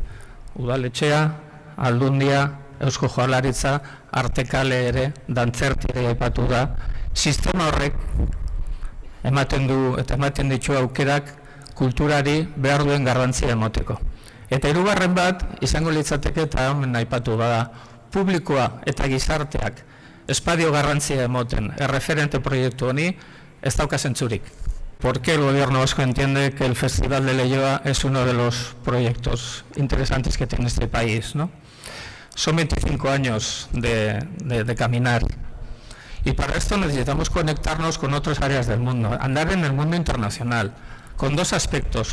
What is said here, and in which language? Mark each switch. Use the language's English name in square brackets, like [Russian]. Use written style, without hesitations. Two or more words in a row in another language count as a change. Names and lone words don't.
[Basque] Udaletxea, Aldundia, Eusko Jaurlaritza, Artekale ere, Dantzerti ere aipatu da, sistema horrek ematen du eta ematen ditu aukerak kulturari behar duen garrantzia emoteko. Eta hirugarren bat, izango litzateke eta hemen aipatu bada, publikoa eta gizarteak espadio garrantzia emoten erreferente proiektu honi ez dauka zentzurik. [Spanish] ¿Por qué el gobierno vasco entiende que el Festival de Leioa es uno de los proyectos interesantes que tiene este país, ¿no? Son 25 años de caminar. Y para esto necesitamos conectarnos con otras áreas del mundo, andar en el mundo internacional, con 2 aspectos.